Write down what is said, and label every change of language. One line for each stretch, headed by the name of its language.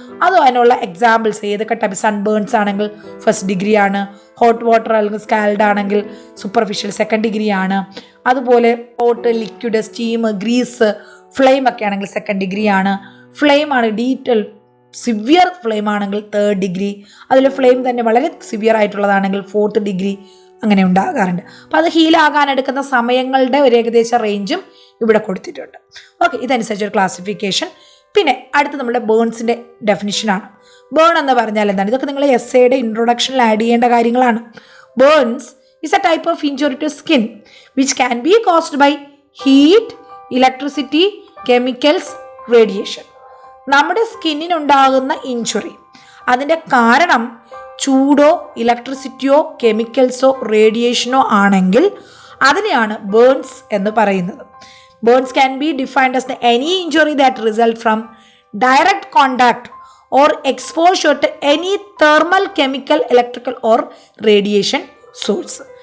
Malayalam: അതും അതിനുള്ള എക്സാമ്പിൾസ് ഏതൊക്കെ ടൈപ്പ്, സൺബേൺസ് ആണെങ്കിൽ ഫസ്റ്റ് ഡിഗ്രി ആണ്, ഹോട്ട് വാട്ടർ അല്ലെങ്കിൽ സ്കാൽഡ് ആണെങ്കിൽ സൂപ്പർഫിഷ്യൽ സെക്കൻഡ് ഡിഗ്രി ആണ്, അതുപോലെ hot, liquid, steam, Greece, flame ഒക്കെ ആണെങ്കിൽ സെക്കൻഡ് ഡിഗ്രി ആണ്, ഫ്ലെയിം ആണ് ഡീറ്റെയിൽ സിവിയർ ഫ്ലെയിം ആണെങ്കിൽ തേർഡ് ഡിഗ്രി, അതിൽ ഫ്ലെയിം തന്നെ വളരെ സിവിയർ ആയിട്ടുള്ളതാണെങ്കിൽ ഫോർത്ത് ഡിഗ്രി, അങ്ങനെ ഉണ്ടാകാറുണ്ട്. അപ്പോൾ അത് ഹീലാകാൻ എടുക്കുന്ന സമയങ്ങളുടെ ഒരു ഏകദേശ റേഞ്ചും ഇവിടെ കൊടുത്തിട്ടുണ്ട്. ഓക്കെ, ഇതനുസരിച്ച് ഒരു ക്ലാസിഫിക്കേഷൻ. പിന്നെ അടുത്ത് നമ്മുടെ ബേൺസിൻ്റെ ഡെഫിനിഷനാണ്. ബേൺ എന്ന് പറഞ്ഞാൽ എന്താണ്? ഇതൊക്കെ നിങ്ങൾ എസ്സേയുടെ ഇൻട്രൊഡക്ഷനിൽ ആഡ് ചെയ്യേണ്ട കാര്യങ്ങളാണ്.
English: Burns is a type of injury to skin which can be caused by heat, electricity, chemicals, radiation.
Malayalam: നമ്മുടെ സ്കിന്നിനുണ്ടാകുന്ന ഇഞ്ചുറി, അതിൻ്റെ കാരണം ചൂടോ ഇലക്ട്രിസിറ്റിയോ കെമിക്കൽസോ റേഡിയേഷനോ ആണെങ്കിൽ അതിനെയാണ് ബേൺസ് എന്ന് പറയുന്നത്.
English: Burns can be defined as any injury that result from direct contact or exposure to any thermal, chemical, electrical or radiation source.